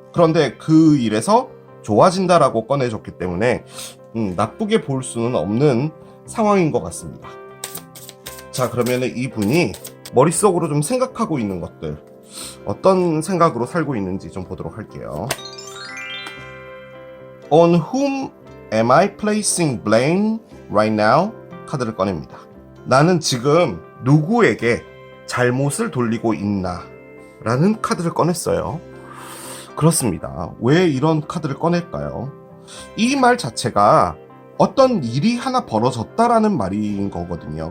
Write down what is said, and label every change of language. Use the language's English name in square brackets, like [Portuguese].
[Korean] 그런데 그 일에서 좋아진다라고 꺼내줬기 때문에 나쁘게 볼 수는 없는 상황인 것 같습니다. 자, 그러면은 이분이 머릿속으로 좀 생각하고 있는 것들, 어떤 생각으로 살고 있는지 좀 보도록 할게요. [English] On whom am I placing blame right now? [Korean] 카드를 꺼냅니다. 나는 지금 누구에게 잘못을 돌리고 있나? 라는 카드를 꺼냈어요. 그렇습니다. 왜 이런 카드를 꺼낼까요? 이 말 자체가 어떤 일이 하나 벌어졌다라는 말인 거거든요.